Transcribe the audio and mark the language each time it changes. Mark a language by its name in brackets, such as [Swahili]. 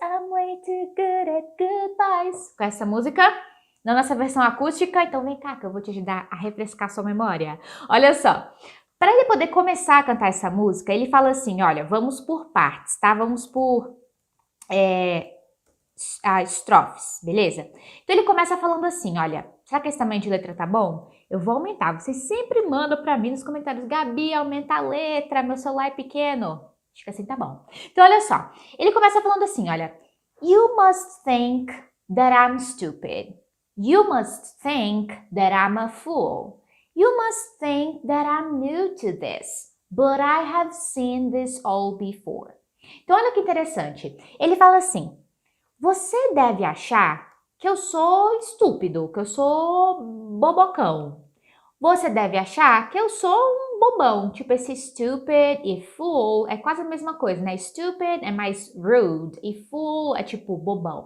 [English] I'm way too good at goodbyes. [Portuguese] Com essa música, não nessa versão acústica, então vem cá que eu vou te ajudar a refrescar sua memória. Olha só. Para ele poder começar a cantar essa música, ele fala assim, olha, vamos por partes, tá? Vamos por estrofes, beleza? Então ele começa falando assim, olha, será que esse tamanho de letra tá bom? Eu vou aumentar, vocês sempre mandam para mim nos comentários, Gabi, aumenta a letra, meu celular é pequeno. Acho que assim tá bom. Então olha só, ele começa falando assim, olha, [English] You must think that I'm stupid. You must think that I'm a fool. You must think that I'm new to this, but I have seen this all before. [Portuguese] Então olha que interessante, ele fala assim, você deve achar que eu sou estúpido, que eu sou bobocão. Você deve achar que eu sou um bobão, tipo esse stupid e fool é quase a mesma coisa, né? Stupid é mais rude e fool é tipo bobão.